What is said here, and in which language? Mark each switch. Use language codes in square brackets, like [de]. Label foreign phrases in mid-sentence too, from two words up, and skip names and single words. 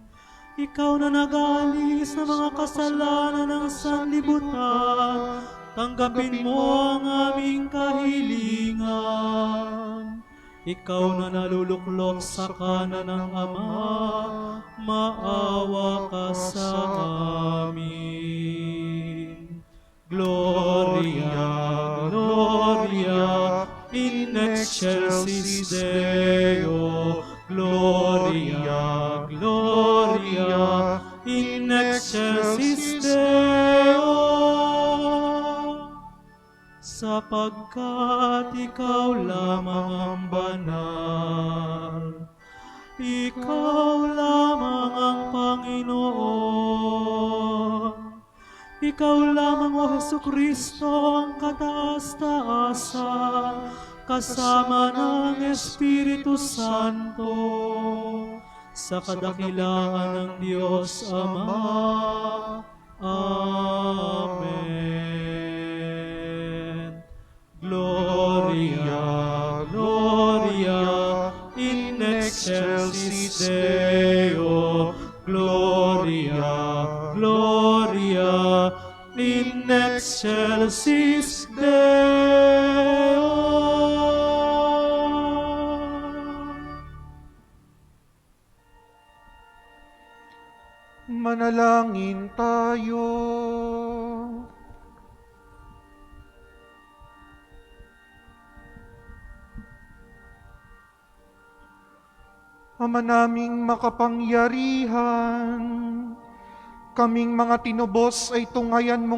[tl] Ikaw na nag-aalis ng mga kasalanan ng sanlibutan, tanggapin mo ang aming kahilingan. Ikaw na naluluklok sa kanan ng Ama, maawa ka sa amin. [la] Gloria, Gloria, in excelsis Deo. Gloria, Gloria, in excelsis Deo. [tl] sapagkat ikaw lamang ang banal. Ikaw lamang ang Panginoon. Ikaw lamang, O Hesukristo, ang kataas-taasan, kasama ng Espiritu Santo, sa kadakilaan ng Diyos Ama. Amen. [la] Gloria, Gloria, in excelsis Deo. Gloria, Gloria, in excelsis Deo. [tl] Manalangin tayo. Ama naming makapangyarihan, kaming mga tinubos ay tungayan mo